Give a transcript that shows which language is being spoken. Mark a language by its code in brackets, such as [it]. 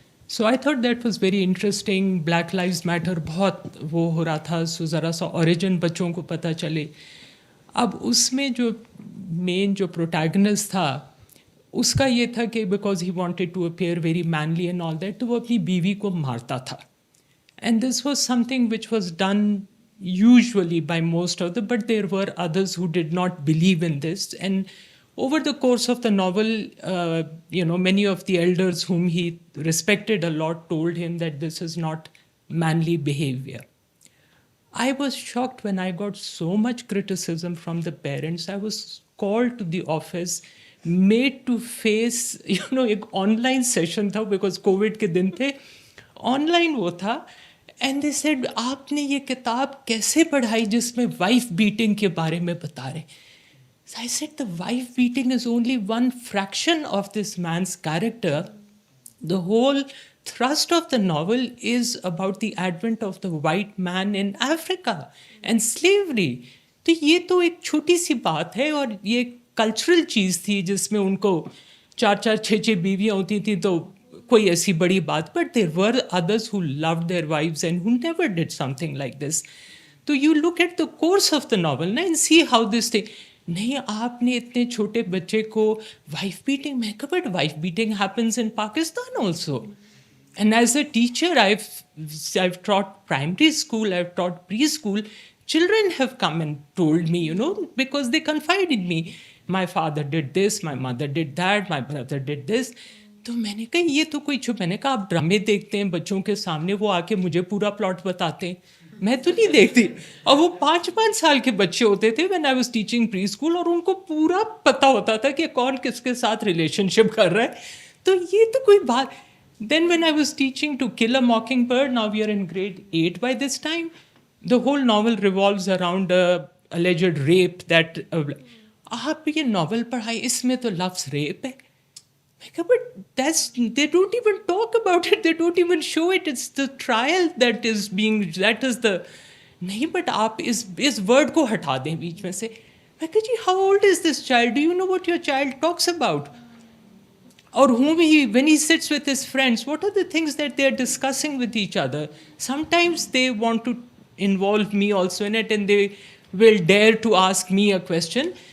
[en] So I thought that was very interesting. [ur] Black لائوز metre بہت وہ ہو رہا تھا, سو ذرا سا اوریجن بچوں کو پتہ چلے. اب اس میں جو مین جو پروٹیگنسٹ تھا اس کا یہ تھا کہ [en] because he wanted to appear very manly and all that, [ur] تو وہ اپنی بیوی کو مارتا تھا. [en] And this was something which was done usually by most of them, but there were others who did not believe in this. And over the course of the novel, many of the elders whom he respected a lot told him that this is not manly behavior. I was shocked when I got so much criticism from the parents. I was called to the office, made to face, [ur] ایک online session تھا [en] because COVID [ur] کے دن تھے, online وہ تھا. [en] and they said [ur] آپ نے یہ کتاب کیسے پڑھائی جس میں وائف بیٹنگ کے بارے میں بتا رہے. [en] So I said the wife beating is only one fraction of this man's character. The whole thrust of the novel is about the advent of the white man in Africa and slavery. [ur] تو یہ تو ایک چھوٹی سی بات ہے, اور یہ cultural چیز تھی جس میں ان کو 4-6 بیویاں ہوتی تھیں, تو کوئی ایسی بڑی بات. [en] But there were others who loved their wives and who never did something like this. تو you look at the course of the novel نا and see how this thing. [ur] نہیں, آپ نے اتنے چھوٹے بچے کو وائف بیٹنگ, میں کہا [en] But wife beating happens in Pakistan also. And as a teacher I've taught primary school, I've taught preschool. Children have come and told me, because they confided me. My father did this, my mother did that, my brother did this. [ur] تو میں نے کہا یہ تو کوئی میں نے کہا آپ ڈرامے دیکھتے ہیں بچوں کے سامنے, وہ آ کے مجھے پورا پلاٹ بتاتے ہیں. میں تو نہیں دیکھتی. اور وہ 5 سال کے بچے ہوتے تھے [en] when I was teaching [ur] pre school, اور ان کو پورا پتہ ہوتا تھا کہ کون کس کے ساتھ ریلیشن شپ کر رہا ہے. تو یہ تو کوئی بات. [en] Then when I was teaching To Kill a Mockingbird, now we are in grade 8 by this time, the whole novel revolves around a alleged rape that [ur] آپ یہ ناول پڑھائی, اس میں تو لفظ ریپ ہے. [en] But they don't even talk about it, they don't even show it, it's the trial that is the نہیں. [ur] But آپ اس word کو ہٹا دیں بیچ میں سے. میں کہا جی [en] how old is this child, do you know what your child talks about, or when he sits with his friends, what are the things that they are discussing with each other. Sometimes they want to involve me also in it, and they will dare to ask me a question.